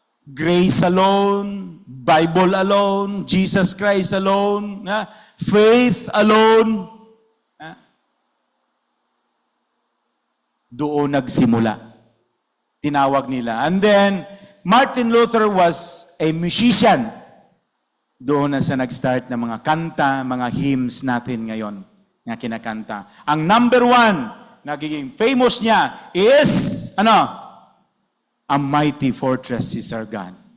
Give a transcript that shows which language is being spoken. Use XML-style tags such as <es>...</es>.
<en>Grace alone, Bible alone, Jesus Christ alone, faith alone.</en> <tl>Doon nagsimula. Tinawag nila.</tl> <en>And then, Martin Luther was a musician.</en> <tl>Doon na sa nag-start ng mga kanta, mga hymns natin ngayon na kinakanta. Ang number one, nagiging famous niya is, A mighty fortress is our God.</tl>